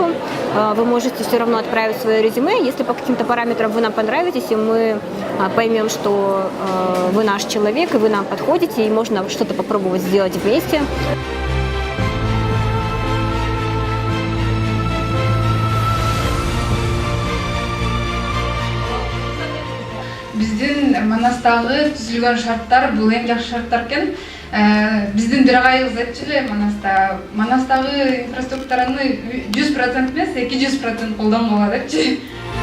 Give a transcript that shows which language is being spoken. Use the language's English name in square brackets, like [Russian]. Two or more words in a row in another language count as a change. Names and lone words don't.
[Russian] Вы можете все равно отправить свое резюме. Если по каким-то параметрам вы нам понравитесь, и мы поймем, что вы наш человек, и вы нам подходите, и можно что-то попробовать сделать вместе. [Kyrgyz] Биздин Манастагы түзүлгөн шарттар бул эң жакшы шарттар экен. Биздин бир агайыбыз айтчу эле Манастагы инфраструктураны 100% эмес, 200% колдонгула депчи.